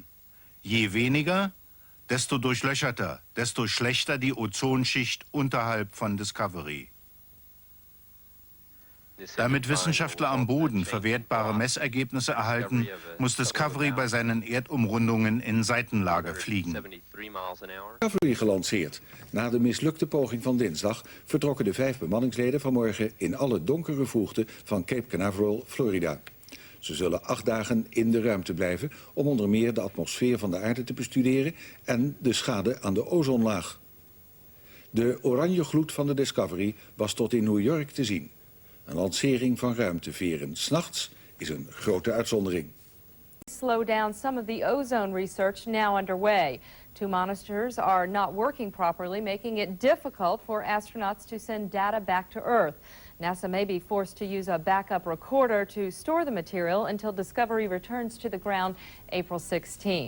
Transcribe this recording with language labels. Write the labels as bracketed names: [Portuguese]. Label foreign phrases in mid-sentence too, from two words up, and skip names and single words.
[German] Je weniger, desto durchlöcherter, desto schlechter die Ozonschicht unterhalb von Discovery. Damit Wissenschaftler am Boden verwertbare Messergebnisse erhalten, muss Discovery bei seinen Erdumrundungen in Seitenlage fliegen. [Dutch] Discovery gelanceerd. Na de mislukte poging van dinsdag vertrokken de 5 bemanningsleden vanmorgen in alle donkere vroegte van Cape Canaveral, Florida. Ze zullen 8 dagen in de ruimte blijven om onder meer de atmosfeer van de aarde te bestuderen en de schade aan de ozonlaag. De oranje gloed van de Discovery was tot in New York te zien. Een lancering van ruimteveren 's nachts is een grote uitzondering. [English] Slow down some of the ozone research now underway. 2 monitors are not working properly, making it difficult for astronauts to send data back to Earth. NASA may be forced to use a backup recorder to store the material until Discovery returns to the ground April 16th.